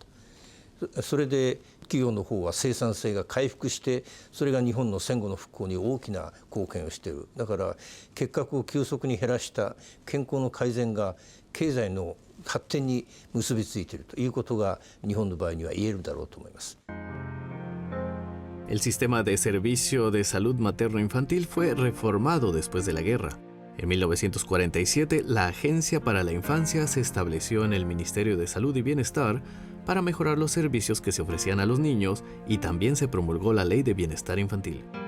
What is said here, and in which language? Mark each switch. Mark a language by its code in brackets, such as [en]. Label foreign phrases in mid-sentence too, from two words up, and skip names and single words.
[ja] それで企業の方は生産性が回復して、それが日本の戦後の復興に大きな貢献をしている。だから結核を急速に減らした健康の改善が経済の発展に結びついているということが日本の場合には言えるだろうと思います。 [es] El sistema de servicio de salud materno-infantil fue reformado después de la guerra. En 1947, la Agencia para la Infancia se estableció en el Ministerio de Salud y Bienestar para mejorar los servicios que se ofrecían a los niños, y también se promulgó la Ley de Bienestar Infantil.